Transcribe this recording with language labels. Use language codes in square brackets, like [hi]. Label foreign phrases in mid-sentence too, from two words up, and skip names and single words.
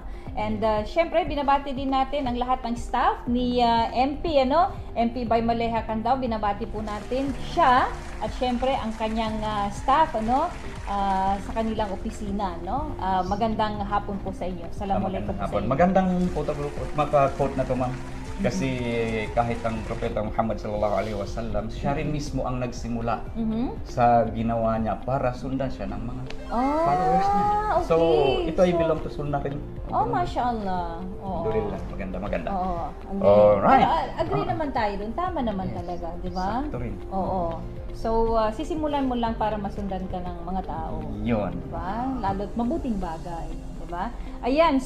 [tl] And syempre binabati din natin ang lahat ng staff ni MP MP by Maleha Candao, binabati po natin siya at syempre ang kanyang staff sa kanilang opisina, magandang hapon po sa inyo. [ar] السلام عليكم po [tl] sa inyo. Magandang quote na to, ma'am. Kasi kahit ang Propeta Muhammad [ar] صلى الله عليه وسلم, [tl] siya rin mismo ang nagsimula sa ginawa niya para sundan siya ng mga followers niya. Okay. So, ito ay [en] belong to sunnah [tl] rin. Mashallah. Oo. Alhamdulillah, maganda. Oo, ang galing. Alright. Pero agree naman tayo dun. Tama naman talaga, di ba? Sakto rin. Oo. So, sisimulan mo lang para masundan ka ng mga tao. Yun. Di ba? Lalo't mabuting bagay. Di ba? Ayan.